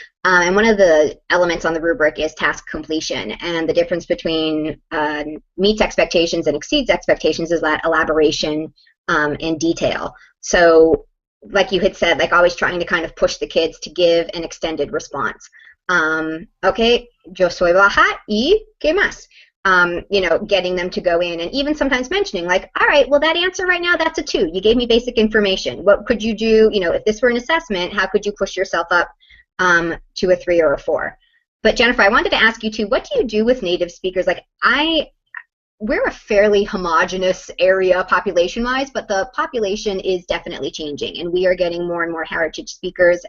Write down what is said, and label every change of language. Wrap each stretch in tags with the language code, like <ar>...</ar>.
<en>And one of the elements on the rubric is task completion. And the difference between meets expectations and exceeds expectations is that elaboration and detail. So like you had said, like always trying to kind of push the kids to give an extended response.</en> <es>Okay, yo soy baja y qué más?</es> <en>Getting them to go in and even sometimes mentioning, like, all right, well, that answer right now, that's a 2. You gave me basic information. What could you do, if this were an assessment, how could you push yourself up to a 3 or a 4? But Jennifer, I wanted to ask you too, what do you do with native speakers? Like, we're a fairly homogenous area population-wise, but the population is definitely changing, and we are getting more and more heritage speakers.</en>